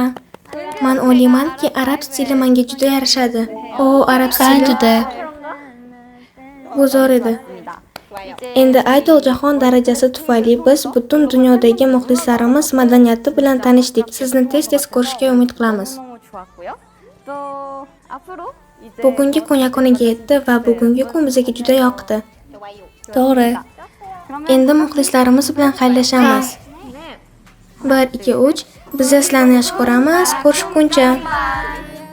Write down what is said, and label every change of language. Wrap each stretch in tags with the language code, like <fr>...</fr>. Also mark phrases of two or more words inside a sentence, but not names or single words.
<uz>Men o'ylaymanki, arab stili menga juda yarashadi. O, arab Ha, stili juda. bu zo'r edi. Endi Idol jahon darajasi tufayli biz butun dunyodagi muxlislarimiz madaniyati bilan tanishdik. Sizni tez-tez ko'rishga umid qilamiz.</uz> <ko>너무 좋았고요. 또 앞으로 이제</ko> <uz>Bugungi kun yakuniga yetdi va bugungi kun bizga juda yoqdi. To'g'ri. Endi muxlislarimiz bilan xayrlashamiz. 1, 2, 3. Biz sizlarni yaxshi ko'ramiz. Ko'rishguncha.</uz>